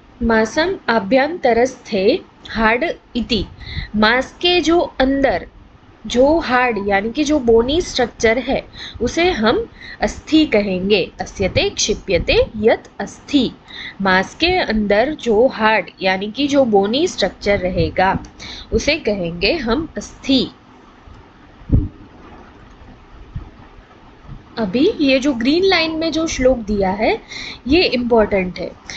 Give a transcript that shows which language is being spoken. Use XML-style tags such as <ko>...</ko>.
<sa>मासम आभ्यंतरस्थे hard इति।</sa> <hi>मांस के जो अंदर जो हार्ड यानी कि जो बोनी स्ट्रक्चर है उसे हम अस्थि कहेंगे।</hi> <sa>अस्यते क्षिप्यते यत् अस्थि।</sa> <hi>मांस के अंदर जो हार्ड यानी कि जो बोनी स्ट्रक्चर रहेगा उसे कहेंगे हम अस्थि। अभी ये जो ग्रीन लाइन में जो श्लोक दिया है ये इम्पोर्टेंट है।</hi>